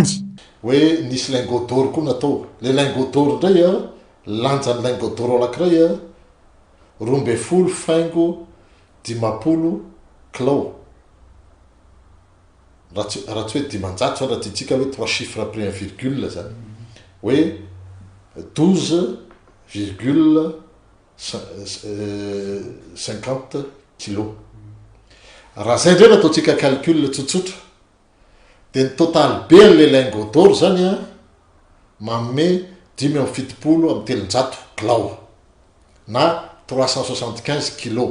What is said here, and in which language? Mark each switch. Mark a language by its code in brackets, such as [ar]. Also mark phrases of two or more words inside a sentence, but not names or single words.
[mg] Hoe nisy [fr] lingot d'or [mg] koa natao. Le [fr] lingot d'or [mg] ndray a lanjan'ny [fr] lingot d'or [mg] anankiray a 12,10 kilao. Raha tsy hoe 900 zany raha tiantsika hoe 3 [fr] chiffres après un virgule [mg] zany. Hoe 12,50 kilos. Raha zay ndray nataontsika calcul tsotsotra dia ny total be an'le [fr] lingot d'or [mg] zany a manome 5,70 amin'ny 300 kilao na 375 kilos.